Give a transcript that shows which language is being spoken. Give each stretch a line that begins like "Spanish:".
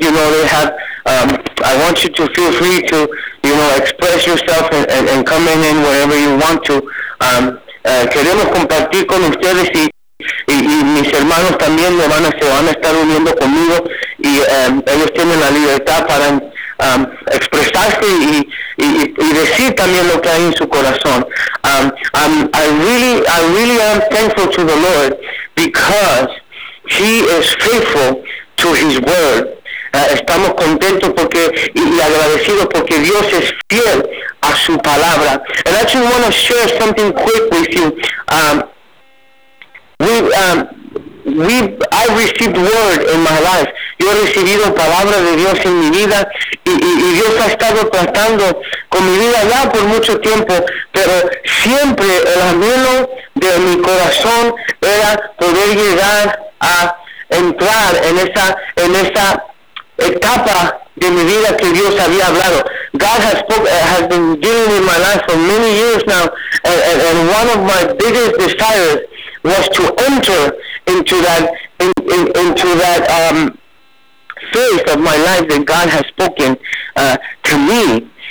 English: You know, they have, I want you to feel free to, you know, express yourself and come in wherever you want to.
Spanish: Queremos compartir con ustedes y mis hermanos también se van a estar uniendo conmigo y ellos tienen la libertad para expresarse y decir también lo que hay en su corazón.
English: I really am thankful to the Lord because He is faithful to His word.
Spanish: Estamos contentos porque y agradecidos porque Dios es fiel a su palabra.
English: And I actually want to share something quick with you. I've received word in my life.
Spanish: Yo he recibido palabra de Dios en mi vida y Dios ha estado tratando con mi vida ya por mucho tiempo, pero siempre el anhelo de mi corazón era poder llegar a entrar en esa etapa de mi vida que Dios había hablado.
English: God has been dealing with my life for many years now, and one of my biggest desires was to enter into that phase of my life that God has spoken to me.